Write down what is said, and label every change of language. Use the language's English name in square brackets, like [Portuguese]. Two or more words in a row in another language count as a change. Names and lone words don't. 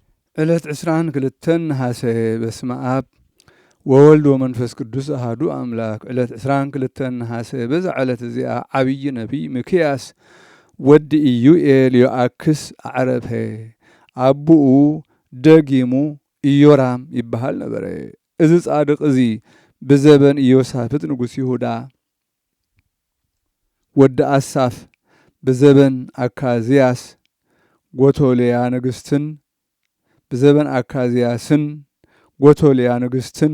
[Tigrinya] ዕለት 22 ነሐሴ [Geez] በስመ አብ ወወልድ ወመንፈስ ቅዱስ አሐዱ አምላክ። [Tigrinya] ዕለት 22 ነሐሴ በዛ ዕለት እዚኣ ዓብይ ነቢይ ሚክያስ ወዲ ኢዩኤል ዮአክስ አዕረፈ። አቡኡ ደጊሙ ኢዮራም ይበሃል ነበረ። እዚ ጻድቅ እዚ ብዘበን ኢዮሳፍጥ ንጉስ ይሁዳ ወዲ አሳፍ ብዘበን አካዝያስ ጎቶልያ ንግስትን ብዘበን አካዝያስን ጎቶልያ ንግስትን